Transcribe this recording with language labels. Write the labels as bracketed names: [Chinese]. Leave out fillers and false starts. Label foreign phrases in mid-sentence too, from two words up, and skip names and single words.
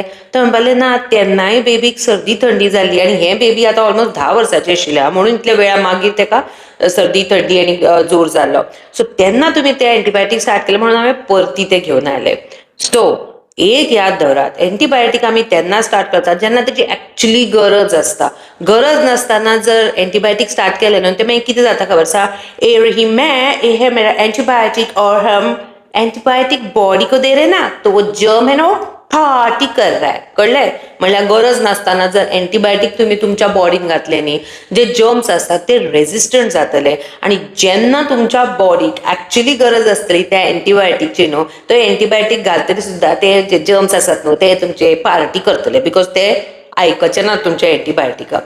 [Konkani] तर म्हणपालें ना तेन्नाय बेबीक सर्दी थंडी जाल्ली आनी हें बेबी आतां ऑलमोस्ट 10 वर्साचें आशिल्लें म्हणून इतल्या वेळा मागीर तेका सर्दी थंडी आनी जोर जाल्लो. सो तेन्ना तुमी तें एंटीबायोटीक स्टार्ट केलें म्हणून हांवें परती तें घेवन आयलें. सो एक याद दवरात, एंटीबायोटीक आमी तेन्ना स्टार्ट करतात जेन्ना तेची एक्चुअली गरज आसता. गरज नासतना जर एंटीबायोटीक स्टार्ट केलें न्हू तें मागीर कितें जाता खबर आसा, [Hindi] ये मेरा एंटीबायोटिक और हम एंटीबायोटिक बॉडी को दे रहे ना तो वो जर्म है ना फाटी कर रहा है. [Konkani] कळलें? म्हणल्यार गरज नासतना जर एंटीबायोटीक तुमी तुमच्या बॉडीन घातले न्ही, जे जर्म्स आसतात ते रेजिस्टंट जातले आनी जेन्ना तुमच्या बॉडीक एक्चुअली गरज आसतली त्या एंटीबायोटीकची न्हू, तो एंटीबायोटीक घालतरी सुद्दां ते जे जर्म्स आसात न्हू ते तुमचे पार्टी करतले बिकॉज ते आयकचे ना तुमच्या एंटीबायोटिकाक.